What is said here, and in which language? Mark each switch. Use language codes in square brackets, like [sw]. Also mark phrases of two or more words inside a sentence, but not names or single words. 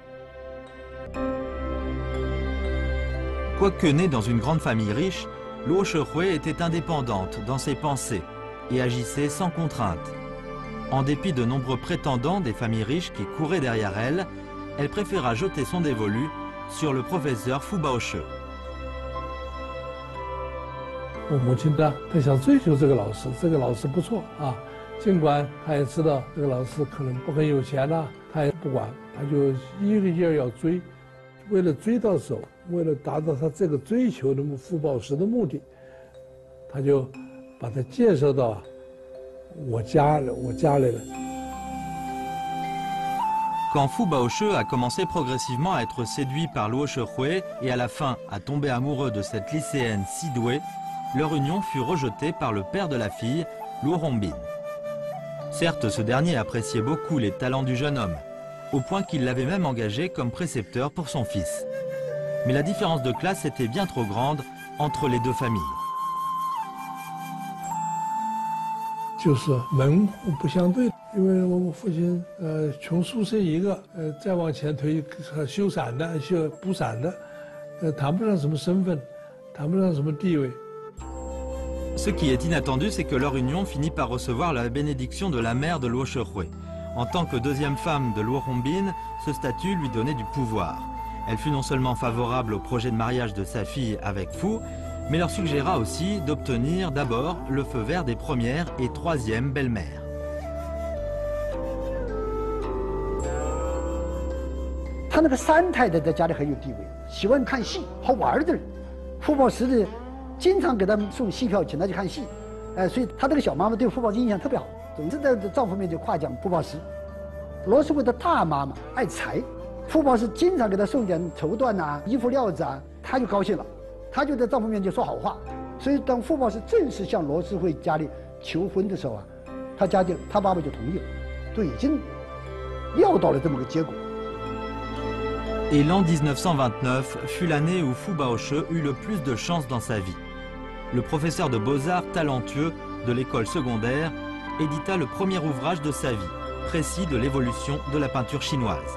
[fr] Quoique née dans une grande famille riche, Luo Shehui était indépendante dans ses pensées et agissait sans contrainte. En dépit de nombreux prétendants des familles riches qui couraient derrière elle, elle préféra jeter son dévolu sur le professeur Fu Baoche. [zh] 我母亲她想追求这个老师，这个老师不错啊，尽管她也知道这个老师可能不很有钱呐，她也不管，她就一个劲儿要追，为了追到手，为了达到她这个追求的傅抱石的目的，她就把他介绍到我家来了。 [fr] Quand Fu Baoche a commencé progressivement à être séduit par Luo Shehui et à la fin à tomber amoureux de cette lycéenne si douée, leur union fut rejetée par le père de la fille, Luo Hongbin. Certes, ce dernier appréciait beaucoup les talents du jeune homme, au point qu'il l'avait même engagé comme précepteur pour son fils. Mais la différence de classe était bien trop grande entre les deux familles. [zh] 就是门户不相对，因为我父亲穷书生一个，再往前推修伞的、补伞的，谈不上什么身份，谈不上什么地位。 [fr] Ce qui est inattendu, c'est que leur union finit par recevoir la bénédiction de la mère de Luo Shehui. En tant que deuxième femme de Luo Hongbin, ce statut lui donnait du pouvoir. Elle fut non seulement favorable au projet de mariage de sa fille avec Fu, mais leur suggéra aussi d'obtenir d'abord le feu vert des première et troisième belles-mères. [zh] 他那个三太太在家里很有地位，喜欢看戏，好玩的人。傅抱石的经常给他们送戏票，请他去看戏，所以他这个小妈妈对傅抱石印象特别好，总是在丈夫面前夸奖傅抱石。罗世贵的大妈妈爱财，傅抱石经常给她送点绸缎啊、衣服料子啊，她就高兴了。他就在丈夫面前说好话，所以当傅抱石正式向罗世慧家里求婚的时候啊，他爸爸就同意了，就已经料到了这么个结果。 [fr] Et l'an 1929 fut l'année où Fu Baoche eut le plus de chance dans sa vie. Le professeur de beaux-arts talentueux de l'école secondaire édita le premier ouvrage de sa vie, précis de l'évolution de la peinture chinoise.